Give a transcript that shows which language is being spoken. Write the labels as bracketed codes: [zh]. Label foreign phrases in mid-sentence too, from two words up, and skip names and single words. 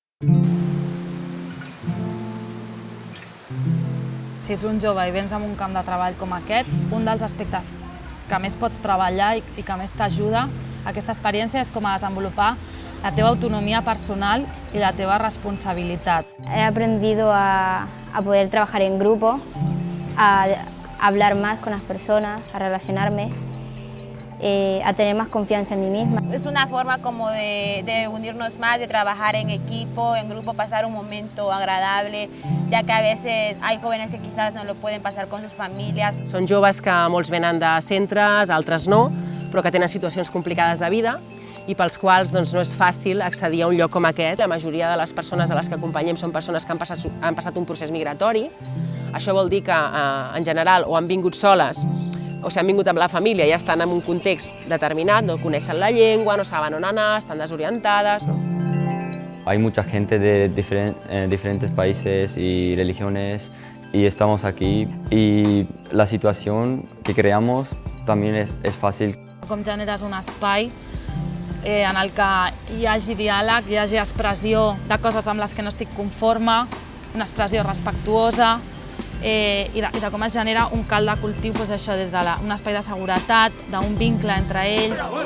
[ca] Si ets un jove i vens en un camp de treball com aquest, un dels aspectes que més pots treballar i que més t'ajuda a aquesta experiència és com a desenvolupar la teva autonomía personal y la teva responsabilitat. [es] He aprendido a poder trabajar en grupo, a hablar más con las personas, a relacionarme, a tener más confianza en mí misma. Es una forma como de unirnos más, de trabajar en equipo, en grupo, pasar un momento agradable, ya que a veces hay jóvenes que quizás no lo pueden pasar con sus familias. [ca] Són joves que molts venen de centres, altres no, però que tenen situacions complicades de vida i pels quals no és fàcil accedir a un lloc com aquest. La majoria de les persones a les que acompanyem són persones que han passat un procés migratori. Això vol dir que, en general, o han vingut soles o si han vingut amb la família i ja estan en un context determinat, no coneixen la llengua, no saben on anar, estan desorientades. [es] Hay mucha gente de diferentes países y religiones y estamos aquí y la situación que creamos también es fácil. [ca] Com generes un espai en el que hi hagi diàleg, hi hagi expressió de coses amb les que no estic conforme, una expressió respectuosa, i de com es genera un calt de cultiu, doncs això, des d'un espai de seguretat, d'un vincle entre ells.